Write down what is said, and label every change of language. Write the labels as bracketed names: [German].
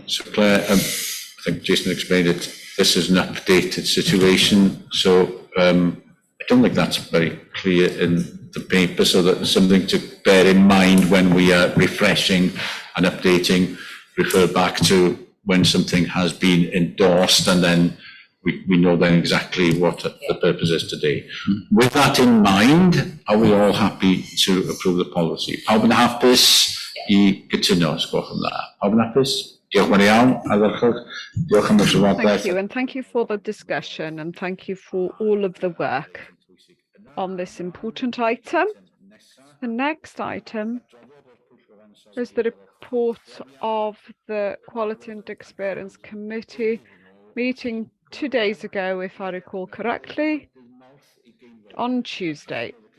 [English] So Claire, I think Jason explained it. This is an updated situation, so I don't think that's very clear in the paper, so that's something to bear in mind when we are refreshing and updating. Refer back to when something has been endorsed, and then we know then exactly what the purpose is today. With that in mind, are we all happy to approve the policy? [Welsh] Pawb yn hapus I gytuno, os gwelwch yn dda. Pawb yn hapus? Diolch yn iawn. Diolch am y trafodaeth. [English] Thank you, and thank you for the discussion, and thank you for all of the work on this important item. The next item is the report of the Quality and Experience Committee meeting 2 days ago, if I recall correctly, on Tuesday.